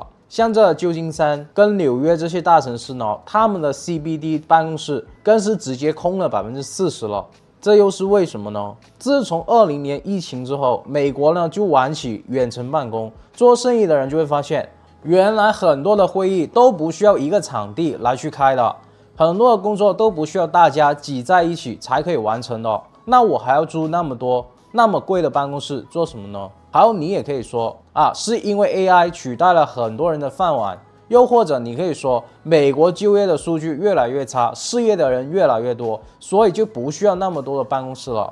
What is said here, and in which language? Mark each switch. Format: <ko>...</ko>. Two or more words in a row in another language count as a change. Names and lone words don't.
<zh>像這舊金山跟紐約這些大城市呢，他們的 CBD 辦公室更是直接空了40%了。這又是為什麼呢？自從20年疫情之後，美國呢就玩起遠程辦公，做生意的人就會發現，原來很多的會議都不需要一個場地來去開的，很多的工作都不需要大家擠在一起才可以完成的。那我還要租那麼多那麼貴的辦公室做什麼呢？好，你也可以說啊，是因為 AI 取代了很多人的飯碗，又或者你可以說美國就業的數據越來越差，失業的人越來越多，所以就不需要那麼多的辦公室了。</zh>